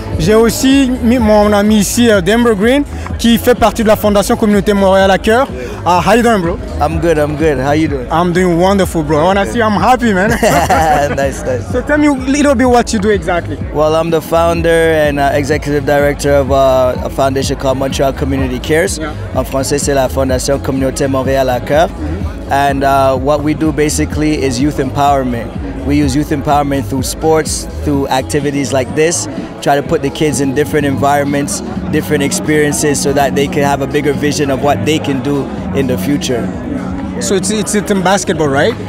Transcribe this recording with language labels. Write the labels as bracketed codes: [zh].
[fr] J'ai aussi mis mon ami ici, Denver Green, qui fait partie de la Fondation Communauté Montréal à cœur. [en] How you doing, bro? I'm good. How you doing? I'm doing wonderful, bro. When I see you, I'm happy, man. Nice. So tell me a little bit what you do exactly. Well, I'm the founder and executive director of a foundation called Montreal Community Cares. Yeah. [fr] En français, c'est la Fondation Communauté Montréal à cœur. [en] And what we do basically is youth empowerment. We use youth empowerment through sports, through activities like this, try to put the kids in different environments, different experiences so that they can have a bigger vision of what they can do in the future. So it's in basketball, right?